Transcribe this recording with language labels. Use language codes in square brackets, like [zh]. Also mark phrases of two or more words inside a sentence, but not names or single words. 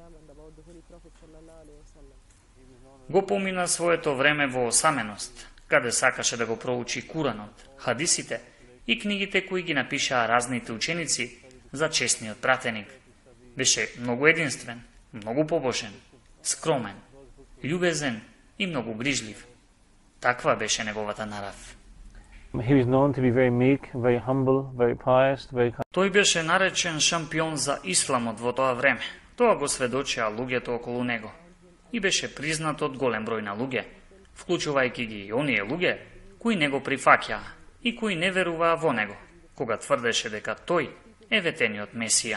[mk] Го помина своето време во осаменост, каде сакаше да го проучи Куранот, хадисите и книгите кои ги напишаа разните ученици за честниот пратеник. Беше многу единствен, многу побожен, скромен, љубезен и многу грижлив. Таква беше неговата нарав. [en] He was known to be very meek, very humble, very pious, very kind. [mk] Тој беше наречен шампион за исламот во тоа време. Тоа го сведочеа луѓето околу него. И беше признат од голем број на луѓе, вклучувајќи ги и оние луѓе кои не го прифаќаа и кои не веруваа во него, кога тврдеше дека тој е ветениот Месија.